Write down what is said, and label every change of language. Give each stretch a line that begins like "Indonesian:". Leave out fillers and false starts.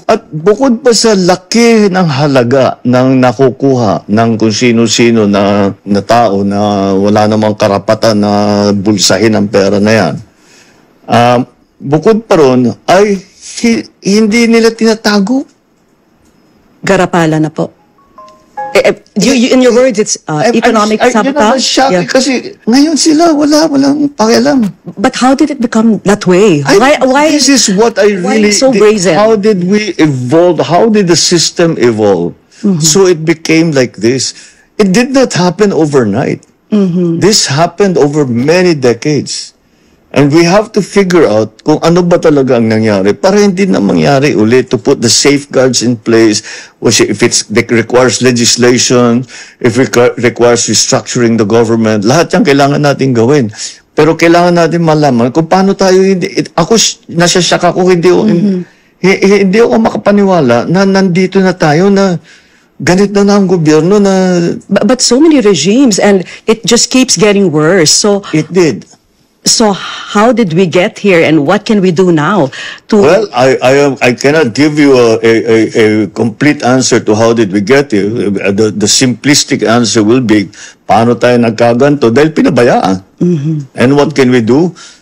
Filipino: At bukod pa sa laki ng halaga ng nakukuha ng kung sino-sino na tao na wala namang karapatan na bulsahin ang pera na yan, bukod pa ron ay hindi nila tinatago. Garapala na po.
English: In your words, it's economic sabotage? Yeah.
Filipino: Kasi ngayon sila, walang pakialam.
English: But how did it become that way? Why this is what I really... so brazen? How did we evolve? How did the system evolve? So it became like this. It did not happen overnight. This happened over many decades. And we have to figure out
Filipino: kung ano ba talaga ang nangyari para hindi na mangyari ulit,
English: to put the safeguards in place, if it requires legislation, if it requires restructuring the government,
Filipino: lahat yan kailangan natin gawin. Pero kailangan natin malaman kung paano tayo nasasyak ako, hindi ako makapaniwala na nandito na tayo na ganito na ang gobyerno na...
English: But so many regimes, and it just keeps getting worse. So it did. So how did we get here, and what can we do now? Well, I cannot give you a complete answer to how did we get here. The simplistic answer will be,
Filipino: paano tayo nagkaganto? Dahil pinabayaan.
English: And what can we do?